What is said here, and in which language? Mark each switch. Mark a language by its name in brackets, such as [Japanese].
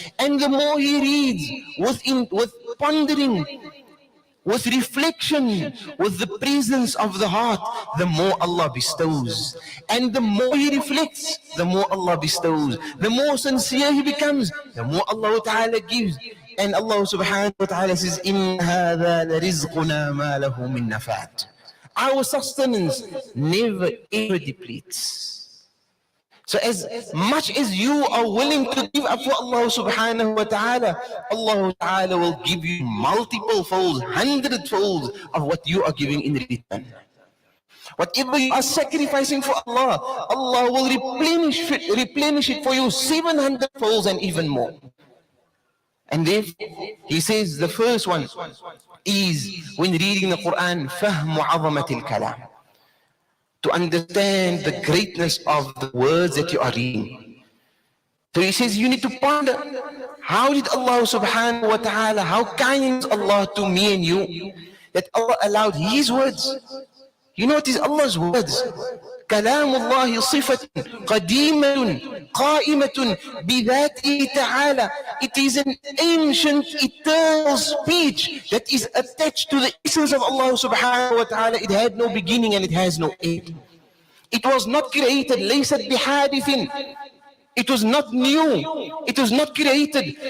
[English] And the more he reads with pondering, with reflection, with the presence of the heart, the more Allah bestows. And the more he reflects, the more Allah bestows. The more sincere he becomes, the more Allah Ta'ala gives. And Allah Subhanahu wa Ta'ala says, [Arabic] إِنَّ هَذَا لَرِزْقُنَا مَا لَهُ مِن نَفَاتٍ. [English] Our sustenance never ever depletes. So as much as you are willing to give up for Allah Subhanahu wa Ta'ala, Allah Ta'ala will give you multiple folds, 100 folds of what you are giving in return. Whatever you are sacrificing for Allah, Allah will replenish it for you 700 folds and even more. And then he says the first one is when reading the Quran, [Arabic] فَهْمُ عَظَمَةِ الْكَلَامِ, [English] to understand the greatness of the words that you are reading. So he says you need to ponder, how did Allah Subhanahu wa Ta'ala, how kind is Allah to me and you, that Allah allowed his words. You know what is Allah's words? [Arabic] كلام الله صفة قديمة قائمة بذاته تعالى. [English] It is an ancient eternal speech that is attached to the essence of Allah Subhanahu wa Ta'ala. It had no beginning and it has no end. It was not created. [Arabic] ليست بحادث. [English] It was not new. It was not created.